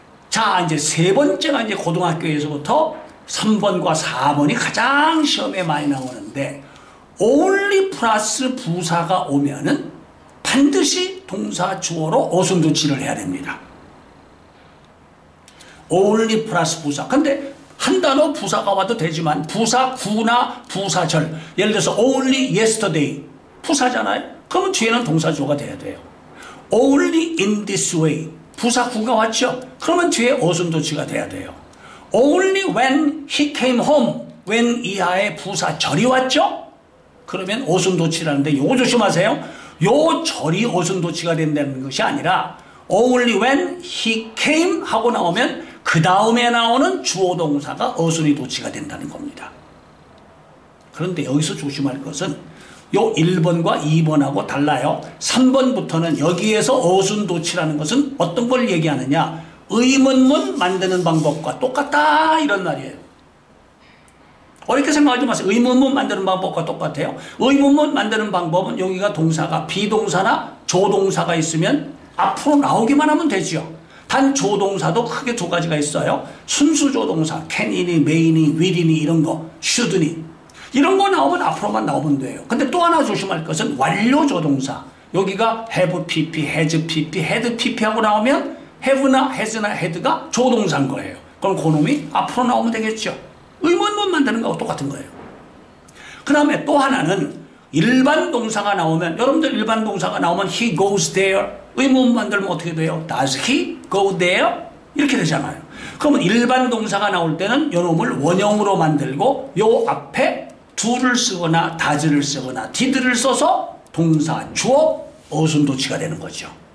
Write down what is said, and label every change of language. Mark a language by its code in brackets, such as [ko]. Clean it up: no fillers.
[ko] 자, 이제 세 번째가 이제 고등학교에서부터 3번과 4번이 가장 시험에 많이 나오는데 only 플러스 부사가 오면은 반드시 동사 주어로 어순도치를 해야 됩니다. only 플러스 부사. 근데 한 단어 부사가 와도 되지만 부사 구나 부사절. 예를 들어서 [en] only yesterday [ko] 부사잖아요. 그러면 뒤에는 동사 주어가 돼야 돼요. [en] only in this way [ko] 부사 구가 왔죠. 그러면 뒤에 어순도치가 돼야 돼요. [en] only when he came home when [ko] 이하의 부사절이 왔죠. 그러면 어순도치라는데 요거 조심하세요. 요 절이 어순도치가 된다는 것이 아니라 [en] only when he came [ko] 하고 나오면 그 다음에 나오는 주어 동사가 어순이 도치가 된다는 겁니다. 그런데 여기서 조심할 것은 요 1번과 2번하고 달라요. 3번부터는 여기에서 어순 도치라는 것은 어떤 걸 얘기하느냐? 의문문 만드는 방법과 똑같다 이런 말이에요. 어렵게 생각하지 마세요. 의문문 만드는 방법과 똑같아요. 의문문 만드는 방법은 여기가 동사가 비동사나 조동사가 있으면 앞으로 나오기만 하면 되죠. 단 조동사도 크게 두 가지가 있어요. 순수 조동사, can이니, may니, will이니 이런 거, should니 이런 거 나오면 앞으로만 나오면 돼요. 근데 또 하나 조심할 것은 완료 조동사. 여기가 [en] have pp, has pp, had pp [ko] 하고 나오면 have나 has나 had가 조동사인 거예요. 그럼 그놈이 앞으로 나오면 되겠죠. 의문문 만드는 거하고 똑같은 거예요. 그 다음에 또 하나는 일반 동사가 나오면 여러분들 일반 동사가 나오면 [en] he goes there [ko] 의문문 만들면 어떻게 돼요? [en] Does he go there? [ko] 이렇게 되잖아요. 그러면 일반 동사가 나올 때는 요놈을 원형으로 만들고 요 앞에 do를 쓰거나 does를 쓰거나 did를 써서 동사, 주어, 어순도치가 되는 거죠.